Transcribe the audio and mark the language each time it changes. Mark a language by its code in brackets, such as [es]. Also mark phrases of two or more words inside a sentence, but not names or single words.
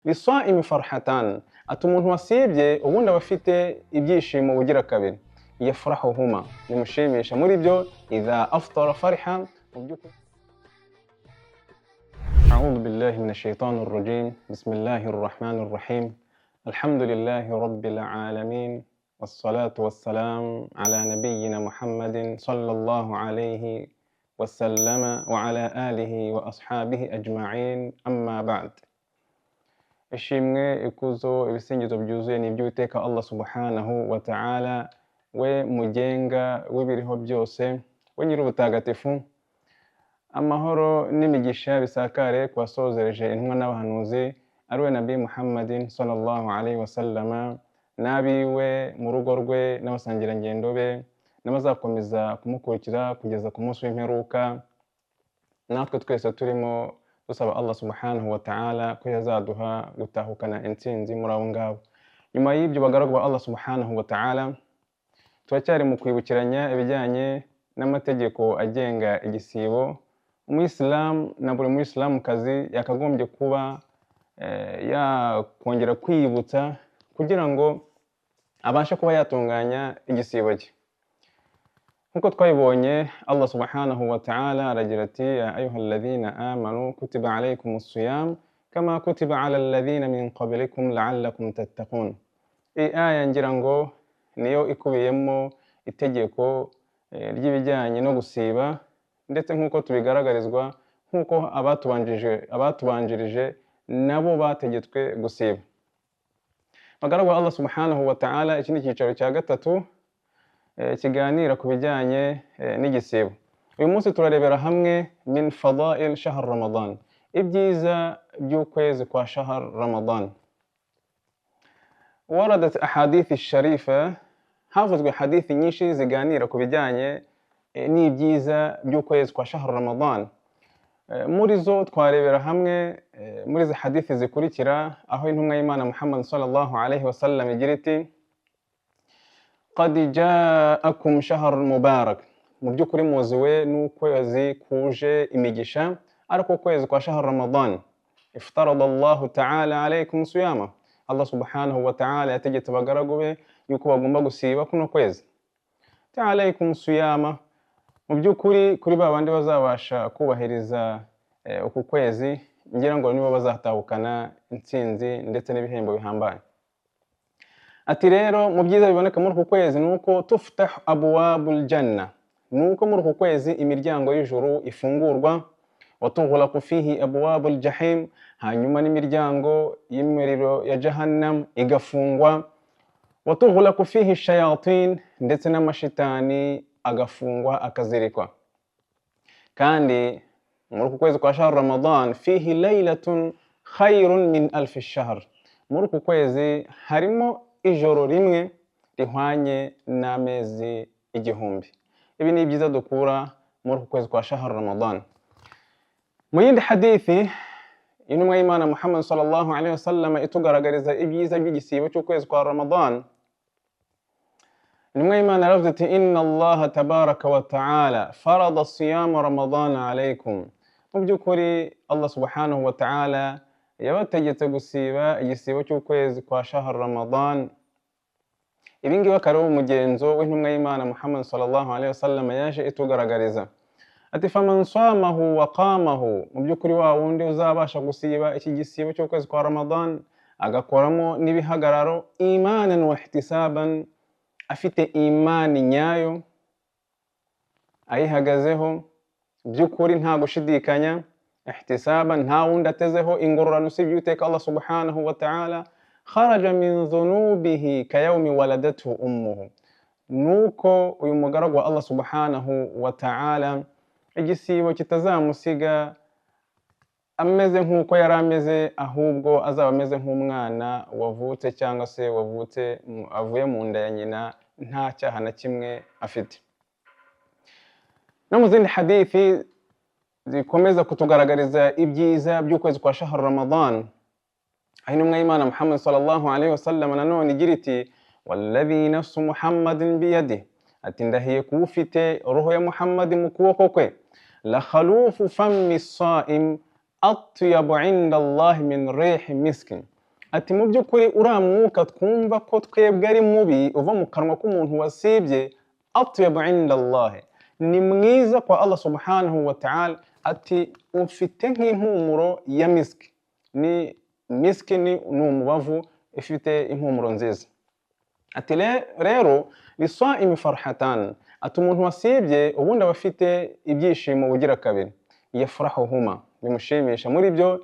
[ar] للصائم فرحتان, [rw] ati umuntu wasibye ubundi aba afite ibyishimo bugira kabiri, yafrahuhuma, bimushimisha muri byo, [ar] إذا أفطر فرح. أعوذ بالله من الشيطان الرجيم. بسم الله الرحمن الرحيم. الحمد لله رب العالمين، والصلاة والسلام على نبينا محمد صلى الله عليه وسلم وعلى آله وأصحابه أجمعين، أما بعد. [rw] ishimwe, ikuzo, ibisingizo byuzuye ni iby'Uwiteka [ar] الله سبحانه وتعالى, [rw] we mugenga w'ibiriho byose, we nyir'ubutagatifu. Amahoro n'imigisha bisakare ku basozereje intumwa n'abahanuzi, ari we [ar] نبي محمد صلى الله عليه وسلم, [rw] n'abiwe mu rugo rwe n'abasangirangendo be, n'abazakomeza kumukurikira kugeza ku munsi w'imperuka. Natwe twese turimo dusaba [ar] الله سبحانه وتعالى [rw] ko yazaduha gutahukana intsinzi muri abo ngabo. Nyuma y'ibyo bagaragu ba [ar] الله سبحانه وتعالى, [rw] turacyari mu kwibukiranya ibijyanye n'amategeko agenga igisibo. Umuyisilamu na buri muyisilamukazi yakagombye kuba yakongera kwiyibutsa kugira ngo abashe kuba yatunganya igisibo cye. Nkuko twabibonye, [ar] الله سبحانه وتعالى [rw] aragira ati: [ar] يا أيها الذين آمنوا كتب عليكم الصيام كما كتب على الذين من قبلكم لعلكم تتقون. [rw] Iyi aya ngira ngo niyo ikubiyemo itegeko ry'ibijyanye no gusiba, ndetse nkuko tubigaragarizwa nkuko abatubanjirije nabo bategetswe gusiba. Bagaragu [ar] الله سبحانه وتعالى, [rw] iki ni cyicaro cya gatatu kiganira ku bijyanye n'igisibo. Uyu munsi turarebera hamwe [ar] من فضائل شهر رمضان, [rw] ibyiza by'ukwezi kwa shahr Ramadan. [ar] وردت أحاديث شريفة, [rw] havuzwe hadithi nyinshi ziganira ku bijyanye n'ibyiza by'ukwezi kwa shahr Ramadan. Muri zo twarebera hamwe muri izi hadithi zikurikira, aho intumwa y'Imana Muhammad [ar] صلى الله عليه وسلم [rw] igira iti: [ar] قد جاءكم شهر مبارك, [rw] mu by'ukuri muziwe n'ukwezi kuje imigisha, ariko kwezi kwa shahr Ramadan. [ar] افترض الله تعالى عليكم الصيام, الله سبحانه وتعالى [rw] yategetse abagaragu be yuko bagomba gusiba kuno kwezi. [ar] عليكم الصيام, [rw] mu by'ukuri kuri babandi bazabasha kubahiriza uku kwezi, ngira ngo nibo bazatahukana intsinzi ndetse n'ibihembo bihambaye. Ati rero mu byiza biboneka muri uku kwezi nuko [ar] تفتح أبواب الجنة, [rw] nuko muri uku kwezi imiryango y'ijuru ifungurwa, [ar] وتغلق فيه أبواب الجحيم, [rw] hanyuma n'imiryango y'imiriro ya jahannam igafungwa, [ar] وتغلق فيه الشياطين, [rw] ndetse n'amashitani agafungwa akazirikwa. Kandi muri uku kwezi kwa shahr Ramadan [ar] فيه ليلة خير من ألف شهر, [rw] muri uku kwezi harimo ijoro rimwe rihwanye n'amezi igihumbi. Ibi ni byiza dukura muri uku kwezi kwa shahr Ramadan. Mu yindi hadithi, intumwa y'Imana Muhammad [ar] صلى الله عليه وسلم [rw] itugaragariza ibyiza by'igisibo cy'ukwezi kwa Ramadan. Intumwa y'Imana yaravuze ati: [ar] إن الله تبارك وتعالى فرض صيام رمضان عليكم. [rw] Mu by'ukuri [ar] الله سبحانه وتعالى [rw] yabategetse gusiba igisibo cy'ukwezi kwa shahr Ramadan. Ibi ngibi akaba ari umugenzo w'intumwa y'Imana Muhammad [ar] صلى الله عليه وسلم [rw] yaje itugaragariza. Ati: [ar] فمن صامه وقامه, [rw] mu by'ukuri wa wundi uzabasha gusiba iki gisibo cy'ukwezi kwa Ramadan agakoramo n'ibihagararo, [ar] إيمانا واحتسابا, [rw] afite imani nyayo ayihagazeho by'ukuri nta gushidikanya, ihtisaban nta wundi atezeho ingororano usibye Uwiteka [ar] الله سبحانه وتعالى، خرج من ذنوبه كيوم ولدته أمه, [rw] nuko uyu mugaragu wa [ar] الله سبحانه وتعالى [rw] igisibo kitazamusiga ameze nk'uko yari ameze, ahubwo azaba ameze nk'umwana wavutse cyangwa se avuye mu nda ya nyina nta cyaha na kimwe afite. No mu zindi hadithi zikomeza kutugaragariza ibyiza by'ukwezi kwa shahr Ramadan, aho intumwa y'Imana Muhammad [ar] صلى الله عليه وسلم [rw] nanone igira iti: [ar] والذي نفس محمد بيده, [rw] ati ndahiye kuba ufite roho ya Muhammad mu kuboko kwe, [ar] لخلوف فم الصائم أطيب عند الله من ريح المسك, [rw] ati mu by'ukuri uriya mwuka twumva ko twebwe ari mubi uva mu kanwa k'umuntu wasibye, [ar] أطيب عند الله, [rw] ni mwiza kwa [ar] الله سبحانه وتعالى, [rw] ati ufite nk'impumuro ya miski. Ni miski ni umubavu ifite impumuro nziza. Ati rero [ar] للصائم فرحتان, [rw] ati umuntu wasibye ubundi aba afite ibyishimo bugira kabiri, yafrahuhuma, bimushimisha muri byo.